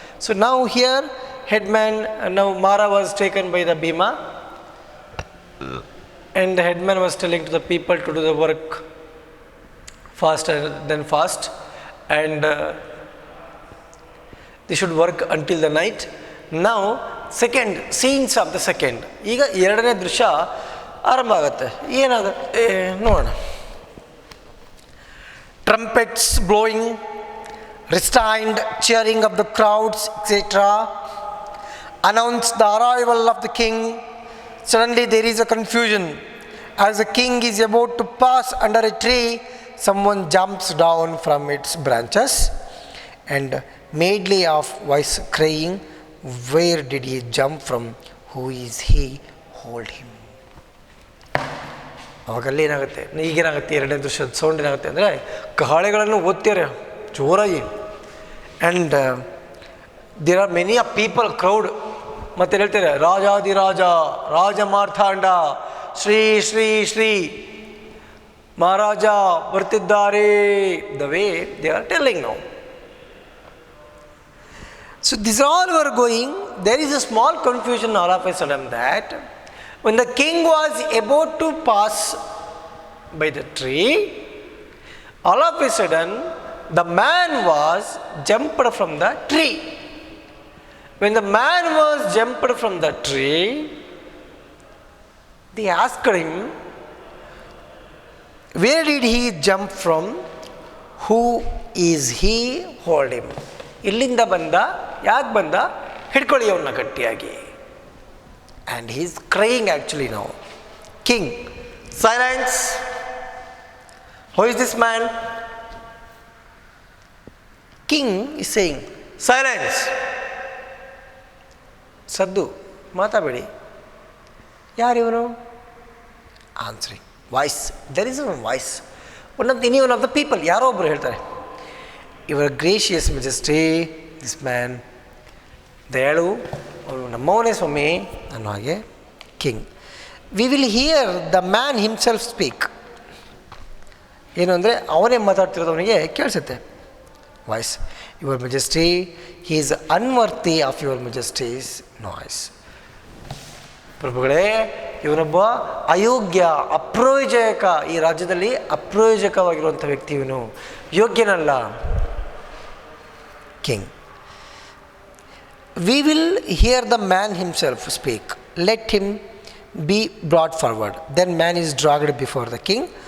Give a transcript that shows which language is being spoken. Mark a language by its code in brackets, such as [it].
[en] So ನಾವು here headman, ನಾವು Mara was taken by the Bhima and the headman was telling to the people to do the work fast then fast and they should work until the night. Now second scenes of the second. [kn] ಈಗ ಎರಡನೇ ದೃಶ್ಯ ಆರಂಭ ಆಗುತ್ತೆ. ಏನಾಗುತ್ತೆ ನೋಡೋಣ. [en] trumpets blowing, restrained cheering of the crowds, etc., announce the arrival of the king. Suddenly there is a confusion. As the king is about to pass under a tree, someone jumps down from its branches and medley of voice crying, "Where did he jump from? Who is he? Hold him." [kn] ಅವಾಗಲ್ಲಿ ಏನಾಗುತ್ತೆ, ಈಗೇನಾಗುತ್ತೆ, ಎರಡನೇ ದೃಶ್ಯದ sound ಏನಾಗುತ್ತೆ ಅಂದರೆ ಕಹಳೆಗಳನ್ನು ಓದ್ತಾರೆ ಜೋರಾಗಿ. [en] And there are many of people, crowd. [kn] ಮತ್ತೆ ಹೇಳ್ತಾರೆ, ರಾಜಾದಿರಾಜ, ರಾಜ ಮಾರ್ತಾಂಡ, ಶ್ರೀ ಶ್ರೀ ಶ್ರೀ ಮಹಾರಾಜ ಬರ್ತಿದ್ದಾರೆ. [en] The way they are telling now. So this all were going. There is a small confusion all of a sudden that when the king was about to pass by the tree, all of a sudden the man was jumped from the tree. When the man was jumped from the tree, they asked him, "Where did he jump from? Who is he? Hold him." [kn] ಇಲ್ಲಿಂದ ಬಂದ, ಯಾಕೆ ಬಂದ, ಹಿಡ್ಕೊಳ್ಳಿ ಅವನ್ನ ಗಟ್ಟಿಯಾಗಿ. [en] And he is crying actually now. King, silence. Who is this man? King is saying, silence. [kn] ಸದ್ದು, ಮಾತಾಬೇಡಿ. ಯಾರಿವನು? [en] Answering. Voice. There is a voice. One of the people, [kn] ಯಾರೋ ಒಬ್ಬರು ಹೇಳ್ತಾರೆ, [en] "Your gracious majesty, this man, [kn] ದಯಾಳು, ಅವನು ನಮ್ಮವನೇ ಸ್ವಾಮಿ" ಅನ್ನೋ ಹಾಗೆ. [en] King, "we will hear the man himself speak." [kn] ಏನು ಅಂದರೆ ಅವನೇ ಮಾತಾಡ್ತಿರೋದು ಅವನಿಗೆ ಕೇಳಿಸುತ್ತೆ. [en] Voice, "your majesty, he is unworthy of your majesty's noise." [kn] ಪ್ರಭುಗಳೇ, ಇವನೊಬ್ಬ ಅಯೋಗ್ಯ, ಅಪ್ರಯೋಜಕ, ಈ ರಾಜ್ಯದಲ್ಲಿ ಅಪ್ರಯೋಜಕವಾಗಿರುವಂಥ ವ್ಯಕ್ತಿ, ಇವನು ಯೋಗ್ಯನಲ್ಲ. [en] King, "We will hear the man himself speak. Let him be brought forward." Then man is dragged before the king.